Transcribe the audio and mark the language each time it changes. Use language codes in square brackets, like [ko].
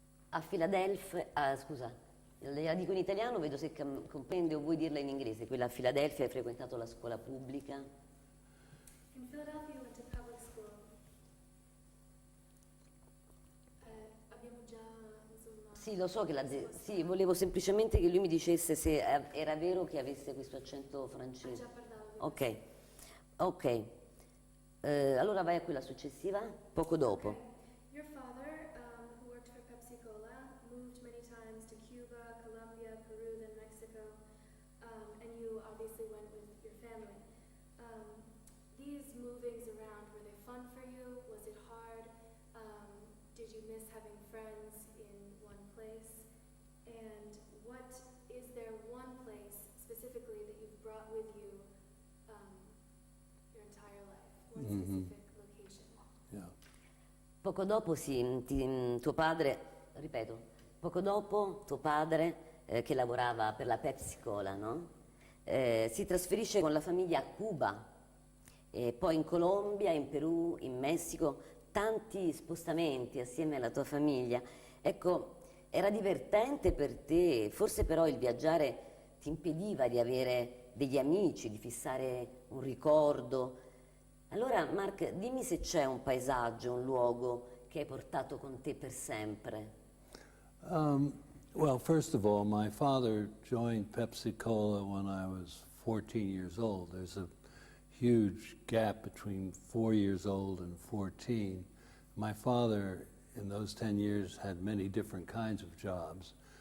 [it] A Filadelfia, scusa, la dico in italiano, vedo se comprende o vuoi dirla in inglese. Quella a Filadelfia, hai frequentato la scuola pubblica? [en] In Philadelphia you went to public school. [it] Abbiamo già, insomma... Sì, lo so che sì, volevo semplicemente che lui mi dicesse se era vero che avesse questo accento francese. Già parlavo di Ok. Allora vai a quella successiva, poco dopo. [en] Okay. Your father, who worked for Pepsi Cola, moved many times to Cuba, Colombia, Peru, then Mexico, and you obviously went with your family. These movings around, were they fun for you? Was it hard? Did you miss having friends in one place? And is there one place specifically that you've brought with you your entire life? One specific location? Yeah. [it] Poco dopo tuo padre, ripeto, poco dopo tuo padre, che lavorava per la Pepsi Cola, no? Si trasferisce con la famiglia a Cuba, e poi in Colombia, in Perù, in Messico, tanti spostamenti assieme alla tua famiglia. Ecco, era divertente per te, forse però il viaggiare ti impediva di avere degli amici, di fissare un ricordo. Allora, Mark, dimmi se c'è un paesaggio, un luogo che hai portato con te per sempre. [en] Well, first of all, my father joined Pepsi Cola when I was 14 years old. There's a huge gap between 4 years old and 14. My father, in those 10 years, had many different kinds of jobs.